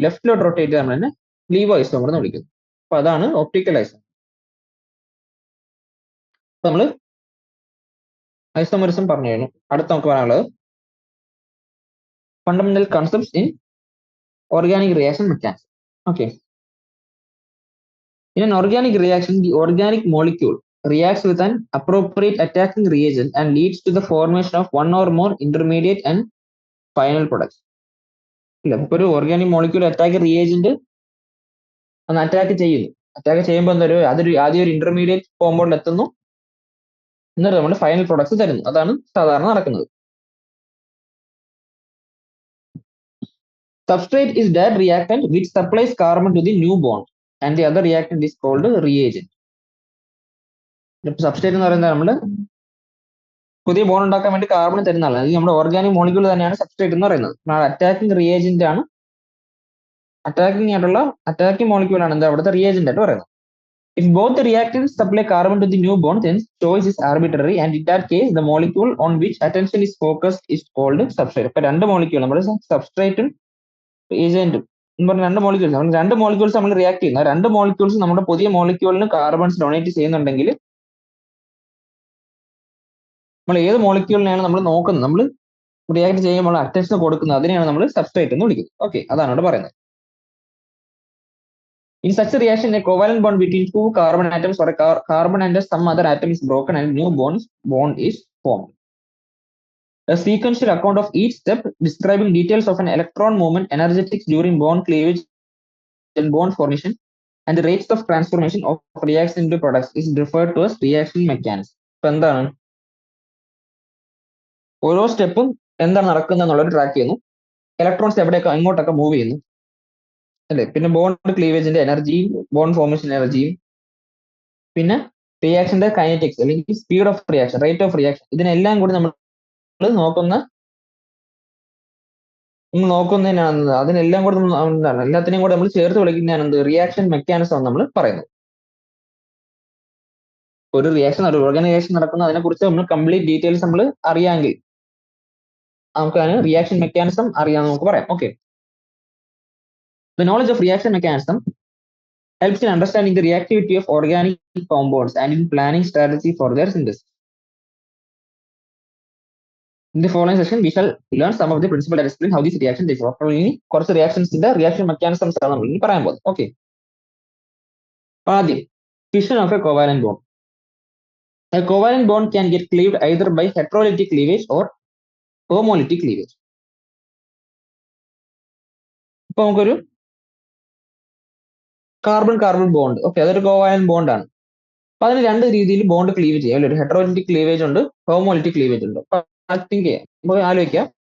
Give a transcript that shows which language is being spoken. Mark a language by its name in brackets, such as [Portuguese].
[Malayalam] ലെഫ്റ്റിലോട്ട് rotate ചെയ്ത് നമ്മൾ തന്നെ ലീവോ ഐസോമർ എന്ന് വിളിക്കുന്നു. അപ്പൊ അതാണ് ഒപ്റ്റിക്കൽ ഐസോമർ. നമ്മൾ ഐസോമറിസം പറഞ്ഞു കഴിഞ്ഞു. അടുത്ത നമുക്ക് പറയാനുള്ളത് [English] Fundamental concepts in organic reaction mechanism. Okay. In an organic reaction, the organic molecule reacts with an appropriate attacking reagent and leads to the formation of one or more intermediate and final products. [Malayalam] ഇല്ല, ഇപ്പൊ ഒരു organic molecule attack reagent ഒന്ന് attack ചെയ്യുന്നു. Attack ചെയ്യുമ്പോൾ എന്തൊരു ആദ്യം ഒരു intermediate compound എത്തുന്നു, എന്നിട്ട് നമ്മൾ ഫൈനൽ പ്രൊഡക്ട്സ് തരുന്നു. അതാണ് സാധാരണ നടക്കുന്നത്. [English] Substrate is that reactant which supplies carbon to the new bond and the other reactant is called reagent. [Malayalam] Substrate എന്ന് പറയുന്നത് നമ്മൾ പുതിയ ബോണ്ട് ഉണ്ടാക്കാൻ വേണ്ടി കാർബൺ തരുന്ന ആളാണ്. അത് നമ്മുടെ ഓർഗാനിക് മോളിക്യൂൾ തന്നെയാണ് സബ്സ്ട്രേറ്റ് എന്ന് പറയുന്നത്. അറ്റാക്കിംഗ് റിയേജന്റ് ആണ്, അറ്റാക്കിംഗ് മോളിക്യൂൾ ആണ് എന്താ അവിടുത്തെ റിയേജന്റ് ആയിട്ട് പറയുന്നത്. [English] If both the reactants supply carbon to the new bond, then choice is arbitrary, and in that case, the molecule on which attention is focused is called substrate. [Malayalam] ഇപ്പൊ രണ്ട് molecule നമ്മൾ സബ്സ്ട്രേറ്റും ഏജന്റും എന്ന് പറഞ്ഞ രണ്ട് മോളിക്യൂൾസ് നമ്മൾ react ചെയ്യുന്ന രണ്ട് molecules നമ്മുടെ പുതിയ മോളിക്യൂളിന് കാർബൺസ് ഡൊണേറ്റ് ചെയ്യുന്നുണ്ടെങ്കിൽ നമ്മൾ ഏത് മോളിക്യൂളിനെയാണ് നമ്മൾ നോക്കുന്നത്, നമ്മൾ റിയാക്ട് ചെയ്യുമ്പോൾ അറ്റൻഷൻ കൊടുക്കുന്നത്, അതിനെയാണ് നമ്മൾ സബ്സ്ട്രേറ്റ് എന്ന് വിളിക്കുന്നത്. ഓക്കെ, അതാണ് ഇവിടെ പറയുന്നത്. [English] In such a reaction, a covalent bond between two carbon atoms or a carbon and some other atom is broken and a new bond is formed. A sequential account of each step describing details of an electron movement, energetics during bond cleavage and bond formation, and the rates of transformation of reaction into products is referred to as reaction mechanism. [Malayalam] ഇപ്പൊ എന്താണ് ഓരോ സ്റ്റെപ്പും എന്താണ് നടക്കുന്നത് എന്നുള്ളത് track ചെയ്യുന്നു. Electrons എവിടെയൊക്കെ എങ്ങോട്ടൊക്കെ move ചെയ്യുന്നു അല്ലെ, പിന്നെ ബോണ്ട് ക്ലീവേജിന്റെ എനർജിയും ബോണ്ട് ഫോർമേഷൻ എനർജിയും, പിന്നെ റിയാക്ഷന്റെ കൈനറ്റിക്സ് അല്ലെങ്കിൽ speed of reaction, rate of reaction, ഇതിനെല്ലാം കൂടി നമ്മൾ നോക്കുന്നതിനാണ്. അതിനെല്ലാം കൂടി എല്ലാത്തിനെയും കൂടെ നമ്മൾ ചേർത്ത് വിളിക്കുന്നതാണ് എന്ത് റിയാക്ഷൻ മെക്കാനിസം നമ്മൾ പറയുന്നത്. ഒരു ഓർഗാനിക് റിയാക്ഷൻ നടക്കുന്ന അതിനെ കുറിച്ച് നമ്മൾ കംപ്ലീറ്റ് ഡീറ്റെയിൽസ് നമ്മൾ അറിയാമെങ്കിൽ നമുക്ക് അതിന് റിയാക്ഷൻ മെക്കാനിസം അറിയാമെന്ന് നമുക്ക് പറയാം. [English] Okay, the knowledge of reaction mechanism helps in understanding the reactivity of organic compounds and in planning strategy for their synthesis. In the following session, we shall learn some of the principles that explain how these reactions differ. [Malayalam] അപ്പോൾ ഇനി കുറച്ച് റിയാക്ഷൻസിന്റെ reaction mechanisms ആണ് നമ്മൾ ഇനി പറയാൻ പോകുന്നത്. Okay, ആദ്യം [English] Fission of a covalent bond. A covalent bond can get cleaved either by heterolytic cleavage or homolytic cleavage. [Malayalam] ഇപ്പൊ നമുക്കൊരു കാർബൺ കാർബൺ ബോണ്ട്, ഓക്കെ, അതൊരു കോവാലന്റ് ബോണ്ടാണ്. അപ്പൊ അതിന് രണ്ട് രീതിയിൽ ബോണ്ട് ക്ലീവ് ചെയ്യാം അല്ലെ. ഒരു ഹെട്രോലിറ്റിക് ക്ലീവേജ് ഉണ്ട്, ഹോമോലിറ്റിക് ക്ലീവേജ് ഉണ്ട്. അപ്പൊ തിങ്ക് ചെയ്യാം, നമുക്ക് ആലോചിക്കാം.